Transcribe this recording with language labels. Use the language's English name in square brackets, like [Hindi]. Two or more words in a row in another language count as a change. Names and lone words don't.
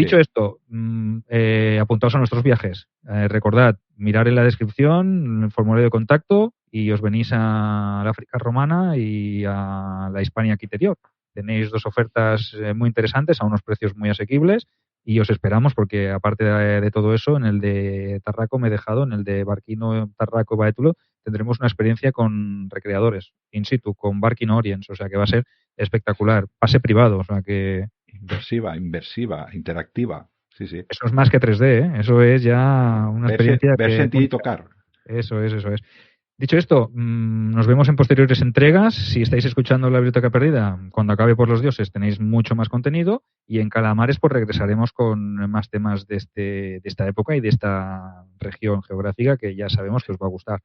[Spanish] Dicho esto, apuntaos a nuestros viajes. Recordad, mirar en la descripción el formulario de contacto y os venís a la África romana y a la Hispania Quiterior. Tenéis 2 ofertas muy interesantes a unos precios muy asequibles y os esperamos porque, aparte de todo eso, en el de Tarraco en el de Barquino, Tarraco y Baetulo, tendremos una experiencia con recreadores [Latin] in situ, [Spanish] con Barquino Orients, o sea que va a ser espectacular. Pase privado, o sea que... Inversiva, interactiva. Sí. Eso es más que 3D, ¿eh? Eso es ya una experiencia... Ver, sentir y tocar. Eso es. Dicho esto, nos vemos en posteriores entregas. Si estáis escuchando La Biblioteca Perdida, cuando acabe Por los Dioses tenéis mucho más contenido, y en Calamares pues regresaremos con más temas de esta época y de esta región geográfica que ya sabemos que os va a gustar.